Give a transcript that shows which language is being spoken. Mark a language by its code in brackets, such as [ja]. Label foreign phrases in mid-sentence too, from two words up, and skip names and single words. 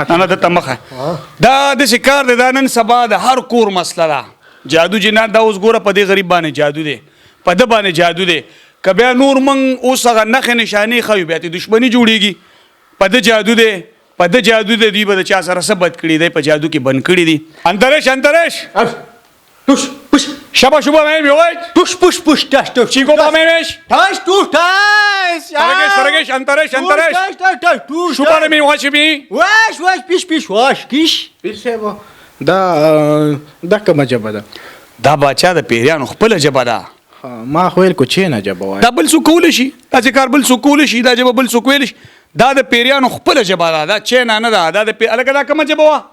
[ps] نه د تمخه دا د شکار د دانن سبا د هر کور مسله ده جادو جنات دا اوس ګوره په دې غریب باندې جادو دی په د باندې جادو دی کبه نور من اوس هغه نخ نشانی خو بیا ته دښمنی جوړیږي په د جادو دی دی به چا سره سبد کړی دی په جادو کې بند کړی دی انترش توش پوش شبا مې وای توش پوش تاش توش چیکو با مې تاش توش سرگش انترش تاش توش شوبا مې واچ می واش پیش واش کیش پیر صاحب دا کومه جبه ده دا باچا د پیریانو خپل جبه ده ما خو ویل کو چې نه جبه وای دا بل څوک کول شي دا چې کار بل څوک کول شي دا جبه بل څوک ویل شي دا د پیریانو خپل جبه ده دا چې نه ده دا د الګا دا کومه جبه وا